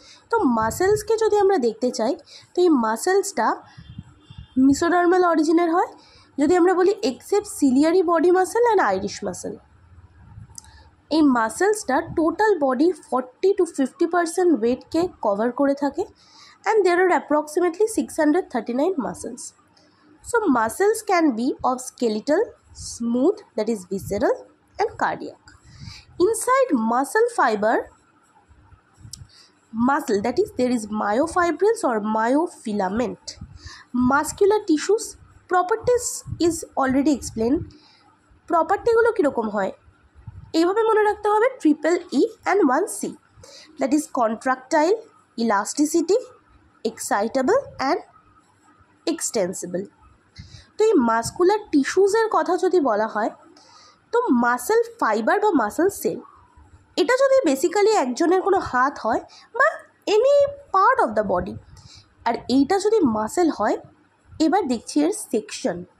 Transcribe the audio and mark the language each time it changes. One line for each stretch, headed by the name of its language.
Bangla: তো মাসেলসকে যদি আমরা দেখতে চাই তো এই মাসেলসটা মিসোডার্মাল অরিজিনের হয়, যদি আমরা বলি except ciliary body muscle and Irish muscle. এই মাসেলসটা টোটাল বডির 40 to 50% ওয়েটকে কভার করে থাকে,
English: And there are approximately 639 muscles. So muscles can be of skeletal, smooth, that is visceral, and cardiac. Inside muscle fiber, muscle, that is there is myofibrils or myofilament. Muscular tissues properties is already explained.
Bangla: Property গুলো কীরকম হয় এইভাবে মনে রাখতে হবে,
English: EEE and 1C, that is contractile, elasticity, excitable and extensible.
Bangla: তো এই muscular টিস্যুজের কথা যদি বলা হয় তো মাসেল ফাইবার বা মাসেল সেল, এটা যদি বেসিক্যালি একজনের কোনো হাত হয় বা any part of the body, আর এইটা যদি মাসেল হয়, এবার দেখছি এর সেকশন।